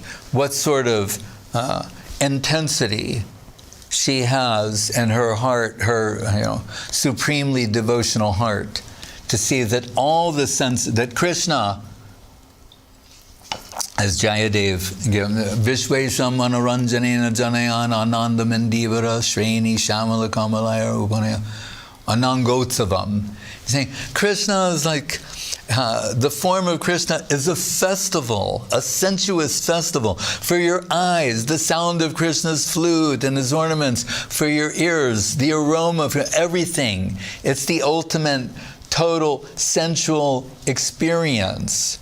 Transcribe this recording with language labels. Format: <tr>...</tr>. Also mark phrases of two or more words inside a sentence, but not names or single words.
<en>What sort of intensity she has in her heart, her supremely devotional heart, to see that all the sense that Krishna, as Jayadev given,</en> <sa>Vishwesham Manoranjanena Janayan Ananda Mendivara Shreni Shamala Kamalaya Upanaya Anangotsavam.</sa> <en>He's saying Krishna is like, the form of Krishna is a festival, a sensuous festival. For your eyes, the sound of Krishna's flute and his ornaments. For your ears, the aroma, for everything. It's the ultimate, total, sensual experience.</en>